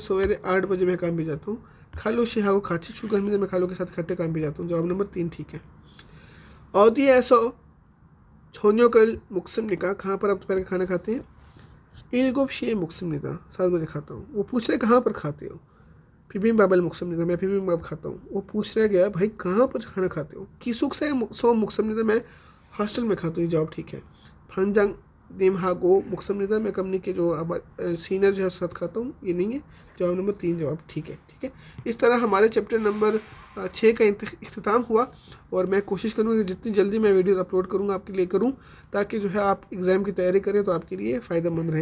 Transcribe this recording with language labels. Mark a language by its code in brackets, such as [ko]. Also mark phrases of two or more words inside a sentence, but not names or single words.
[hi] सवेरे 8 बजे मैं काम पे जाता हूँ। [ko] खालो 씨하고 같이 출근합니다। [hi] मैं खालो के साथ इकट्ठे काम पे जाता हूँ। जवाब नंबर 3 ठीक है। [ko] 어디에서 저녁을 먹습니까? [hi] कहाँ पर आप दोपहर का खाना खाते हैं? [ko] 7시에 먹습니다। [hi] 7 बजे खाता हूँ। वो पूछ रहे कहाँ पर खाते हो? [ko] 비빔밥을 먹습니다। [hi] मैं 비빔밥 खाता हूँ। वो पूछ रहे गया भाई कहाँ पर खाना खाते हो? [ko] 기숙사에서 먹습니다। [hi] मैं हॉस्टल में खाता हूँ। जवाब ठीक है। [ko] 반장님하고 먹습니다। [hi] मैं कंपनी के जो सीनियर जो है साथ खाता हूँ। ये नहीं है। जवाब नंबर 3 जवाब ठीक है। ठीक है, इस तरह हमारे चैप्टर नंबर 6 का इख्तिताम हुआ। और मैं कोशिश करूँगा कि जितनी जल्दी मैं वीडियो अपलोड करूँगा आपके लिए करूँ, ताकि जो है आप एग्ज़ाम की तैयारी करें तो आपके लिए फ़ायदेमंद रहे।